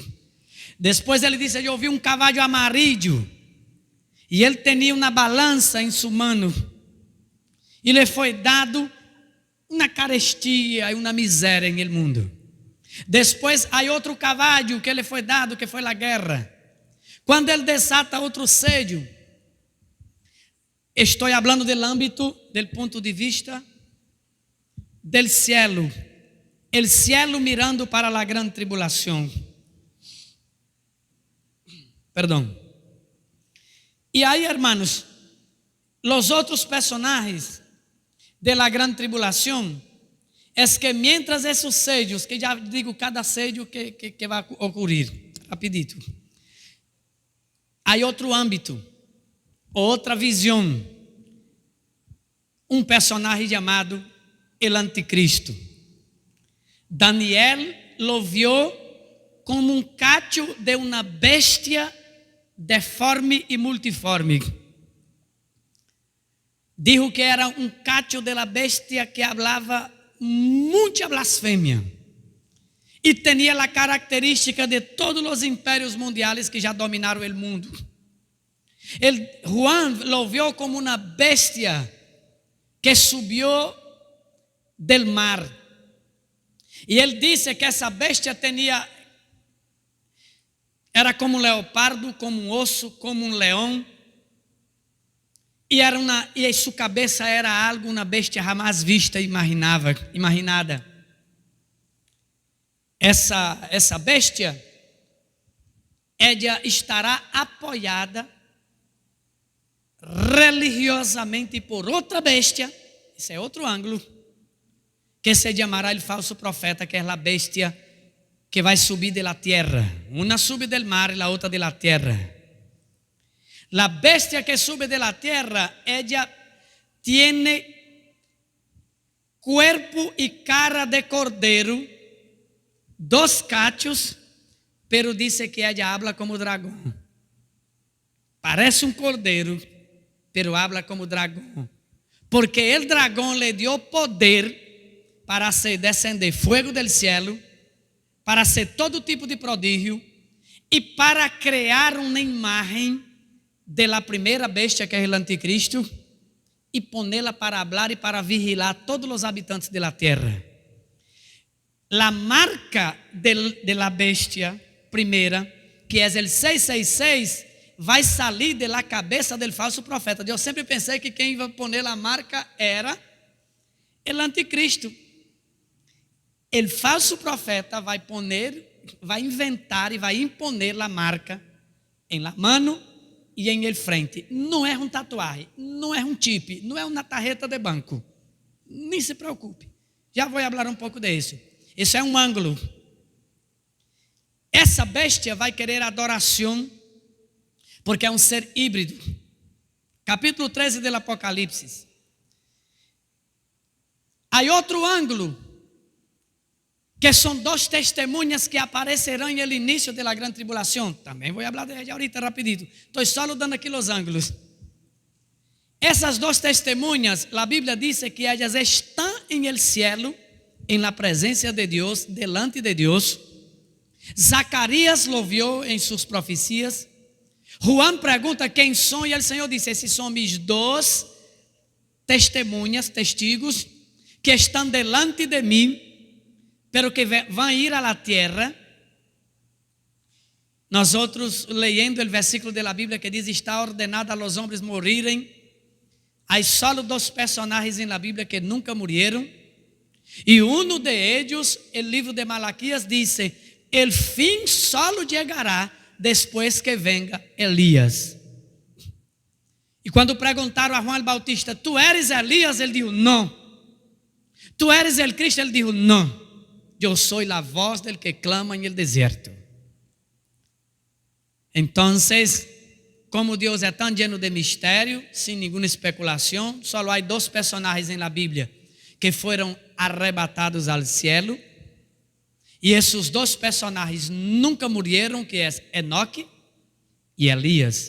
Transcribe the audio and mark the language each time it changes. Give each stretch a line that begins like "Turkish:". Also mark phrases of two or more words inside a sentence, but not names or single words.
Portuguese: Depois ele disse: eu vi cavalo amarillo, e ele tinha uma balança em sua mão, e lhe foi dado uma carestia e uma miséria em
Spanish: el mundo.
Portuguese: Depois há outro cavalo que lhe foi dado, que foi a guerra. Quando ele desata outro sello, estou falando do âmbito, do ponto de vista
Spanish: del cielo, el cielo mirando
Portuguese: para a grande tribulação. Perdão. E aí,
Spanish: hermanos,
Portuguese: os outros personagens
Spanish: de la gran tribulación es que mientras esos sellos, que ya digo cada sello que va a ocurrir, rapidito, hay otro ámbito, otra visión, un personaje llamado el anticristo. Daniel lo vio como un cacho de una bestia deforme e multiforme. Dijo que era
Portuguese: um cacho
Spanish: de la bestia que hablaba
Portuguese: muita blasfêmia e tinha a característica de todos os impérios mundiais que já dominaram o mundo.
Spanish: Juan lo vio como
Portuguese: uma bestia que subiu
Spanish: del mar,
Portuguese: e ele disse que essa bestia era como um leopardo, como um osso, como um leão. E sua cabeça era algo, uma bestia jamais vista e imaginada. essa bestia, ela estará apoiada religiosamente por outra bestia, esse é outro ângulo,
Spanish: que se llamará el falso profeta,
Portuguese: que é a bestia que vai subir
Spanish: de la tierra. Una sube del mar y la otra de la tierra. La bestia que sube de la tierra, ella tiene cuerpo y cara de cordero, 2 cachos, pero dice que ella habla como dragón. Parece un cordero, pero habla como dragón. Porque el dragón le dio poder para hacer descender fuego del cielo, para hacer todo tipo de prodígio
Portuguese: e para criar uma imagem
Spanish: de la
Portuguese: primeira bestia, que é o anticristo, e ponê-la
Spanish: para hablar
Portuguese: e para vigilar todos os habitantes
Spanish: de la tierra.
Portuguese: La marca
Spanish: de la
Portuguese: bestia primeira, que é o 666, vai sair de la cabeça
Spanish: del falso profeta.
Portuguese: Eu sempre pensei que quem ia poner a marca era o anticristo. O falso profeta vai inventar e vai imponer a marca em
Spanish: la mano
Portuguese: e em
Spanish: el frente.
Portuguese: Não é um tatuagem, não é um chip, não é uma tarjeta de banco. Nem se preocupe. Já vou falar um pouco disso. Isso é um ângulo. Essa bestia vai querer adoração, porque é um ser híbrido. Capítulo 13 do Apocalipse. Há outro ângulo, que são 2 testemunhas que aparecerão no início da grande tribulação. Também vou falar de ela
Spanish: ahorita rapidito.
Portuguese: Estou só dando aqui os ângulos. Essas 2 testemunhas, a Bíblia diz que elas estão em
Spanish: el cielo,
Portuguese: em la presença de Deus,
Spanish: delante de
Portuguese: Deus. Zacarias lo viu em suas profecias. Juan pergunta quem são, e o Senhor disse: esses são mis 2 testemunhas, testigos, que estão delante de mim, pero que vão ir a
Spanish: la tierra.
Portuguese: Nós outros, leyendo o versículo da Bíblia que diz: está ordenado
Spanish: a los hombres
Portuguese: morirem. Há só 2 personagens na Bíblia que nunca morreram. E um de eles, o livro de Malaquias, diz: el fim solo chegará depois que venga Elias. E quando perguntaram a Juan Bautista:
Spanish: tu eres
Portuguese: Elias? Ele disse: não.
Spanish: Tu eres el Cristo?
Portuguese: Ele disse: não. Eu sou a voz
Spanish: del que clama en el
Portuguese: deserto. Então, como Deus é tão lleno de mistério, sem nenhuma especulação, só há 2 personagens na Bíblia que foram arrebatados ao cielo. E esses 2 personagens nunca morreram, que é Enoque e Elias.